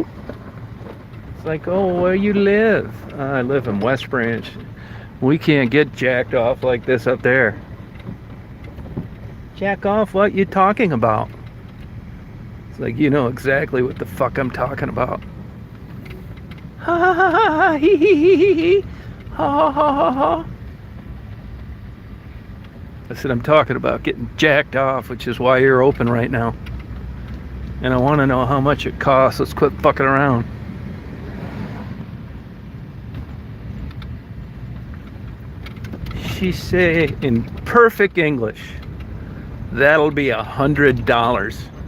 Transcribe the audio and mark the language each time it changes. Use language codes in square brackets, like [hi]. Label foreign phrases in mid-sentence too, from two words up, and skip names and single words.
[en] It's like, oh, where you live? I live in West Branch. We can't get jacked off like this up there. Jack off? What you talking about? Like, you know exactly what the fuck I'm talking about. Ha ha ha ha, hee hee hee hee hee, ha ha ha ha ha. I said I'm talking about getting jacked off, which is why you're open right now. And I want to know how much it costs. Let's quit fucking around. She say in perfect English, that'll be $100.